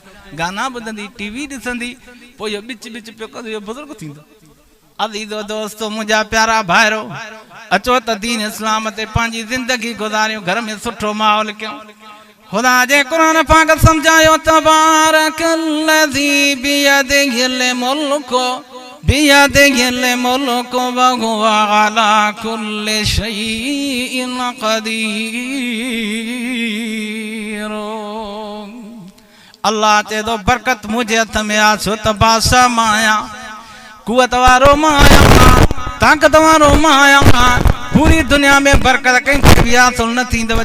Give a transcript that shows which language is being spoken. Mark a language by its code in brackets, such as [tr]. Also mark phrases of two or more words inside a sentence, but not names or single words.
[sd] गाना ॿुधंदी, टीवी ॾिसंदी, पोइ इहो बिच बिच पियो कंदो, इहो बुज़ुर्ग थींदो। अज़ीज़ो दोस्तो, मुंहिंजा प्यारा भाइरो, अचो त दीन इस्लाम ते पंहिंजी ज़िंदगी गुज़ारियूं, घर में सुठो माहौल कयूं। खुदा जे कुरान पाक समझायो [ar] تبارك الذي بيده الملك وهو على كل شيء قدير. [sd] अल्लाह चए थो बरकत मुंहिंजे हथ में आ, छो त बादशाह मां आहियां, कुवत वारो मां आहियां, ताक़त वारो मां आहियां। पूरी दुनिया में बरकत कंहिंखे बि हासिल न थींदव।